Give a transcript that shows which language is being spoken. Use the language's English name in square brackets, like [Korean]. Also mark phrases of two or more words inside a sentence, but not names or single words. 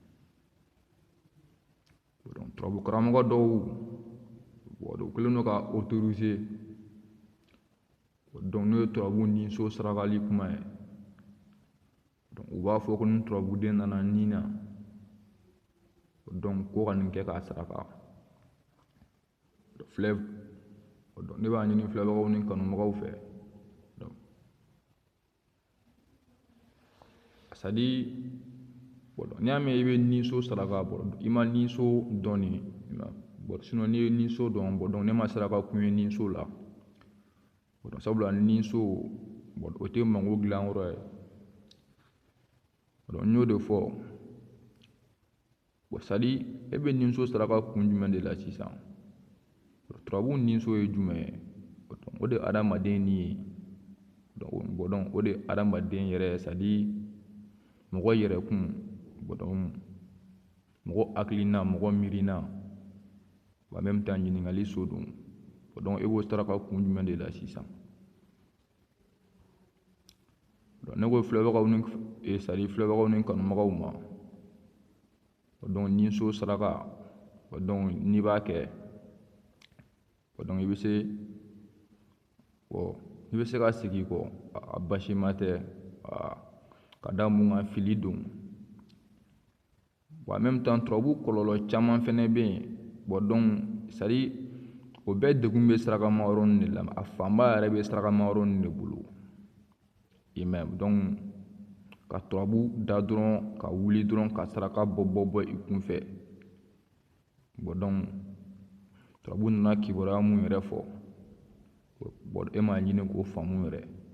[Bambara] donc turabu karamɔgɔ dɔw u kɛlen don ka autoriser donc n'o ye turabu ni so sarakali kuma ye donc u b'a fɔ ko ni turabuden nana ni na donc ko ka nin kɛ k'a saraka donc ne b'a ɲini filɛbagaw ni kanubagaw fɛ donc [French] c'est à dire [Bambara] n'i y'a mɛn i bɛ ni so saraka i ma ni so dɔn sinon n'i ye ni so dɔn donc ne ma saraka kun ye ni so la sabula ni so o tɛ mago dilan yɔrɔ ye donc n y'o de fɔ [French] c'est à dire [Bambara] e bɛ ni so saraka kun jumɛn de la sisan turabu ni so ye jumɛn ye o de ye adamaden ni ye donc o de ye adamaden yɛrɛ [French] c'est à dire [Bambara] mɔgɔ yɛrɛkun mɔgɔ hakilina mɔgɔ miirina [French] en même temps [Bambara] ɲininkali so don donc e b'o saraka kun jumɛn de la sisan donc ne ko filɛbagaw ni [French] c'est à dire [Bambara] filɛbagaw ni kanubagaw ma donc ni so saraka donc n'i b'a kɛ donc i bɛ se ka segin kɔ a basima tɛ ka da mun kan fili don [French] en même temps [Bambara] turabu kɔlɔlɔ caman fɛnɛ bɛ yen donc [French] c'est à dire [Bambara] o bɛɛ degun bɛ sarakama yɔrɔnin de la a fanba yɛrɛ bɛ sarakama yɔrɔnin de bolo i mɛn donc ka turabu da dɔrɔn ka wuli dɔrɔn ka saraka bɔ i kunfɛ donc turabu nana kibaruya mun yɛrɛ fɔ e m'a ɲini k'o faamu yɛrɛ